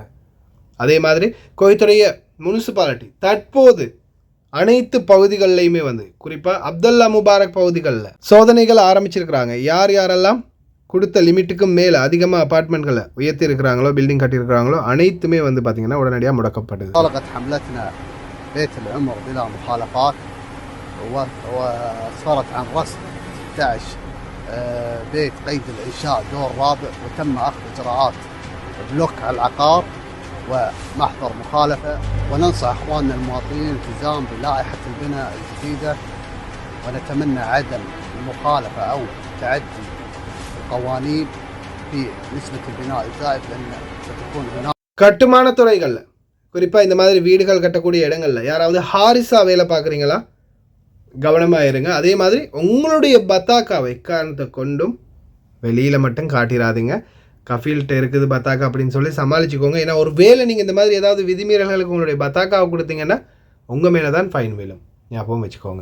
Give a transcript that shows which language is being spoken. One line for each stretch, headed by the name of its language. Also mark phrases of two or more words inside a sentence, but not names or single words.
Tamil: அதே மாதிரி கோயத்துடைய முனிசிபாலிட்டி தற்போது அனைத்து பகுதிகளிலையுமே குறிப்பாக அப்துல்லா முபாரக் பகுதிகளில் சோதனைகள் ஆரம்பிச்சிருக்கிறாங்க. யார் யாரெல்லாம் கொடுத்த லிமிட்டுக்கு மேலே அதிகமாக அப்பார்ட்மெண்ட்களை உயர்த்தி இருக்கிறாங்களோ, பில்டிங் கட்டியிருக்கிறாங்களோ, அனைத்துமே பார்த்திங்கன்னா உடனடியாக முடக்கப்பட்டது.
Arabic: بيت العمر بلا مخالفات وصارت عن رسم 16 بيت قيد الإنشاء دور رابع، وتم أخذ إجراءات بلوك على العقار ومحضر مخالفة. وننصح إخواننا المواطنين الالتزام بلائحة البناء الجديدة، ونتمنى عدم المخالفة أو تعدي القوانين في نسبة البناء الزائد، لأن ستكون هناك
Tamil: கட்டுமான துறைகளில் குறிப்பாக இந்த மாதிரி வீடுகள் கட்டக்கூடிய இடங்களில் யாராவது ஹாரிஸா வேலை பார்க்குறீங்களா, கவனமாக இருங்க. அதே மாதிரி உங்களுடைய பத்தாக்காவை எக்காரணத்தை கொண்டும் வெளியில் மட்டும் காட்டிடாதீங்க. கஃபீல்கிட்ட இருக்குது பத்தாக்கா அப்படின்னு சொல்லி சமாளிச்சுக்கோங்க. ஏன்னா ஒரு வேளை நீங்கள் இந்த மாதிரி ஏதாவது விதிமீறல்களுக்கு உங்களுடைய பத்தாக்காவை கொடுத்தீங்கன்னா உங்கள் மேலே தான் ஃபைன் விழும், ஞாபகம் வச்சுக்கோங்க.